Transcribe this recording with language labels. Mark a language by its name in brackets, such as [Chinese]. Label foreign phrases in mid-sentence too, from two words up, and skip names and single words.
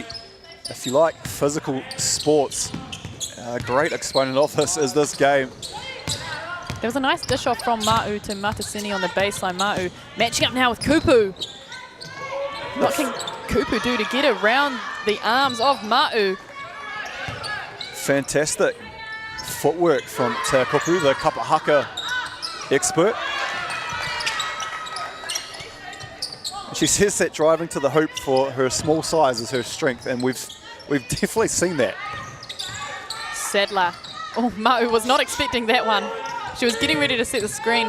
[English] If you like physical sports, a great exponent of this is this game. There was a nice dish off from Ma'u to Matasini on the baseline. Ma'u matching up now with Kupu. What can Kupu do to get around the arms of Ma'u? Fantastic footwork from Te Kupu, the [Māori] kapa haka [English] expert. She says that driving to the hoop for her small size is her strength, and we've definitely seen that. Sadler. Oh, Ma'u was not expecting that one. She was getting ready to set the screen.